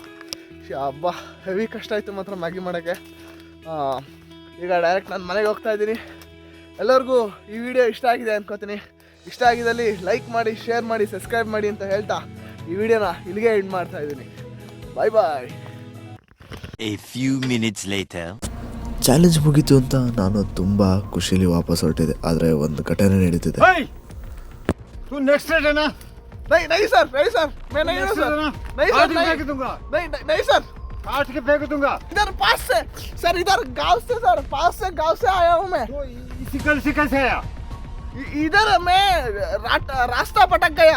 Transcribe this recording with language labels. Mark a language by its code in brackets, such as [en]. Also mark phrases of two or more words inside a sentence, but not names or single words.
[kn] ಹಬ್ಬ ಹೆವಿ ಕಷ್ಟ ಆಯಿತು ಮಾತ್ರ ಮ್ಯಾಗಿ ಮಾಡೋಕ್ಕೆ. ಈಗ ಡೈರೆಕ್ಟ್ ನಾನು ಮನೆಗೆ ಹೋಗ್ತಾ ಇದ್ದೀನಿ. ಎಲ್ಲರಿಗೂ ಈ ವಿಡಿಯೋ ಇಷ್ಟ ಆಗಿದೆ ಅನ್ಕೋತೀನಿ. ಇಷ್ಟ ಆಗಿದ್ದಲ್ಲಿ ಲೈಕ್ ಮಾಡಿ, ಶೇರ್ ಮಾಡಿ, ಸಬ್ಸ್ಕ್ರೈಬ್ ಮಾಡಿ ಅಂತ ಹೇಳ್ತಾ ಈ ವಿಡಿಯೋನ ಇಲ್ಲಿಗೆ ಎಂಡ್ ಮಾಡ್ತಾ ಇದ್ದೀನಿ. [en] bye bye. A few minutes later. [kn] ಚಾಲೆಂಜ್ ಮುಗೀತು ಅಂತ ನಾನು ತುಂಬ ಖುಷಿಲಿ ವಾಪಸ್ ಹೊರಟಿದೆ. ಆದರೆ ಒಂದು ಘಟನೆ ನಡೀತಿದೆ. [hi] तू नेक्स्ट है ना? नहीं सर, नहीं सर, मैं नहीं हूँ सर, नहीं सर, फेंक दूंगा, नहीं सर, काट के फेंक दूंगा। इधर पास से सर, इधर गांव से सर, पास से गांव से आया हूँ मैं. तो इसी कल से कैसे आया? इधर मैं रास्ता भटक गया.